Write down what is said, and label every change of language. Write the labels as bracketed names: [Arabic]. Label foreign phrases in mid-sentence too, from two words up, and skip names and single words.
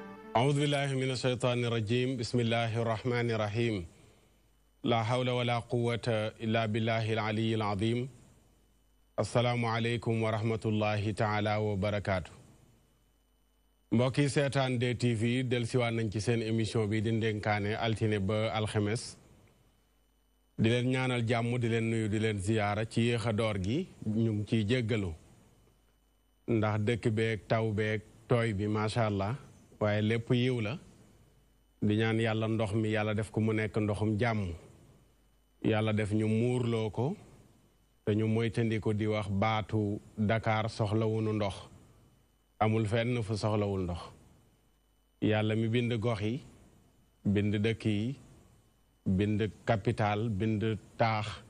[Arabic] أعوذ بالله من الشيطان الرجيم بسم الله الرحمن الرحيم لا حول ولا قوة إلا بالله العلي العظيم السلام عليكم ورحمة الله تعالى وبركاته [Wolof] mbokki seetaan DTV dellusiwaat nañ ci seen émission bi di ndénkaane altine ba alxemes di leen ñaanal jàmm di leen nuyu di leen ziyaara ci yéex a door gi ñu ngi ciy jéggalu ndax dëkk beeg taw beeg tooy bi [Arabic] ما شاء الله [Wolof] waaye lépp yiw la di ñaan yàlla ndox mi yàlla def ko mu nekk ndoxum jàmm yàlla def ñu muurloo ko te ñu moytandiku di wax baatu Dakar soxlawunu ndox amul fenn fu soxlawul ndox yàlla mi bind gox yi bind dëkk yi bind capital bind taax